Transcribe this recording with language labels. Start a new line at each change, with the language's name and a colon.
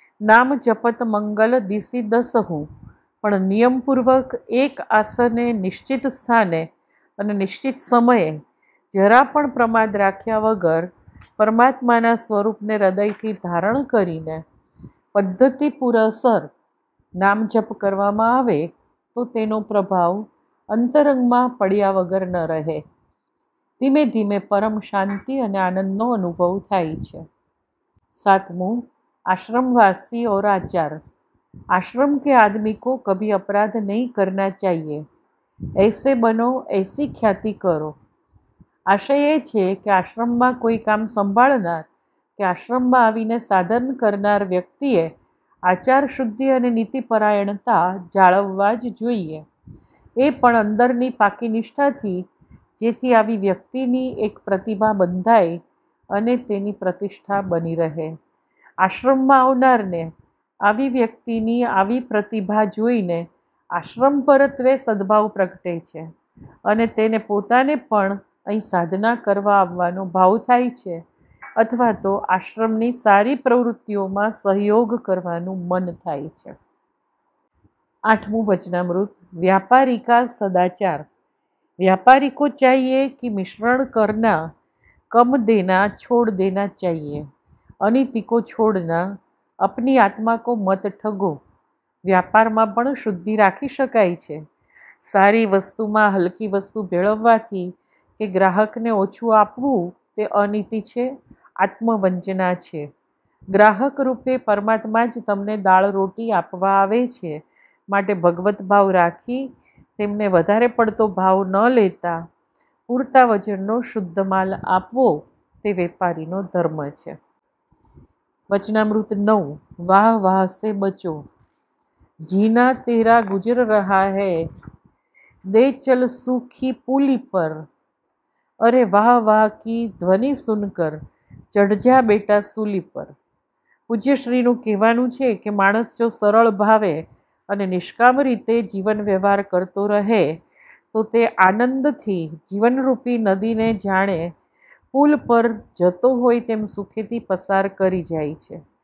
Gujarati: નામ જપત મંગલ દિશી દસહું. પણ નિયમપૂર્વક એક આસને નિશ્ચિત સ્થાને અને નિશ્ચિત સમયે જરા પણ પ્રમાદ રાખ્યા વગર પરમાત્માના સ્વરૂપને હૃદયથી ધારણ કરીને પદ્ધતિપૂરસર નામ જપ કરવામાં આવે તો તેનો પ્રભાવ અંતરંગમાં પડ્યા વગર ન રહે. ધીમે ધીમે પરમ શાંતિ અને આનંદનો અનુભવ થાય છે.
Hindi: 7. आश्रमवासी और आचार. आश्रम के आदमी को कभी अपराध नहीं करना चाहिए. ऐसे बनो, ऐसी ख्याति કરો.
Gujarati: આશય એ છે કે આશ્રમમાં કોઈ કામ સંભાળનાર કે આશ્રમમાં આવીને સાધન કરનાર વ્યક્તિએ આચાર શુદ્ધિ અને નીતિપરાયણતા જાળવવા જ જોઈએ. એ પણ અંદરની પાકી નિષ્ઠાથી, જેથી આવી વ્યક્તિની એક પ્રતિભા બંધાય અને તેની પ્રતિષ્ઠા બની રહે. આશ્રમમાં આવનારને આવી વ્યક્તિની આવી પ્રતિભા જોઈને આશ્રમ પરત્વે સદભાવ પ્રગટે છે અને તેને પોતાને પણ અહીં સાધના કરવા આવવાનો ભાવ થાય છે અથવા તો આશ્રમની સારી પ્રવૃત્તિઓમાં સહયોગ કરવાનું મન થાય છે. 8મું વચનામૃત.
Hindi: व्यापारी का सदाचार. व्यापारी को चाहिए कि मिश्रण करना, कम देना, छोड़ देना चाहिए. अनीति को छोड़ना, अपनी आत्मा को मत ठगो.
Gujarati: વ્યાપારમાં પણ શુદ્ધિ રાખી શકાય છે. સારી વસ્તુમાં હલકી વસ્તુ ભેળવવાથી કે ગ્રાહકને ઓછું આપવું તે અનીતિ છે, આત્મવંચના છે. ગ્રાહક રૂપે પરમાત્મા જ તમને દાળ રોટી આપવા આવે છે, માટે ભગવત ભાવ રાખી તેમને વધારે પડતો ભાવ ન લેતા પૂરતા વજનનો શુદ્ધ માલ આપવો તે વેપારીનો ધર્મ છે. વચનામૃત 9.
Hindi: વાહ વાહ સે બચો. जीना तेरा गुजर रहा है, दे चल सूखी पुली पर. अरे वाह वाह की ध्वनि सुनकर चढ़ जा बेटा सूली पर.
Gujarati: પૂજ્યશ્રીનું કહેવાનું છે કે માણસ જો સરળ ભાવે અને નિષ્કામ રીતે જીવન વ્યવહાર કરતો રહે તો તે આનંદથી જીવનરૂપી નદીને જાણે પુલ પર જતો હોય તેમ સુખેથી પસાર કરી જાય છે.